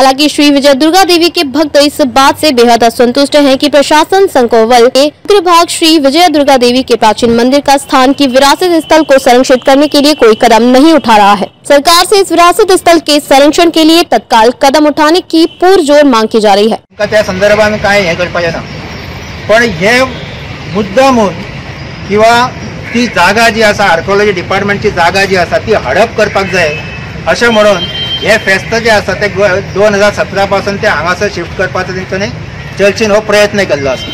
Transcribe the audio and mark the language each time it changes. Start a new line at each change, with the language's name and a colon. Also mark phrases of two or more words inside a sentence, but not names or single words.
Hindi: हालांकि श्री विजय दुर्गा देवी के भक्त इस बात से बेहद असंतुष्ट हैं कि प्रशासन संकवल के अग्रभाग श्री विजय दुर्गा देवी के प्राचीन मंदिर का स्थान की विरासत स्थल को संरक्षित करने के लिए कोई कदम नहीं उठा रहा है। सरकार से इस विरासत स्थल के संरक्षण के लिए तत्काल कदम उठाने की पुरजोर मांग की जा रही है।
Konkani: त्या संदर्भात काय हे करपाचें ना, पण हे मुद्दामून किंवा ती जागा जी आसा
English: archaeology departmentची
Konkani: जागा जी आसा ती हडप करपाक जाय अशें म्हणून हे फेस्त जे आसा ते 2017 पासून ते हांगासर शिफ्ट करपाचो तेंच्यांनी चर्चीन हो प्रयत्न केल्लो आसा।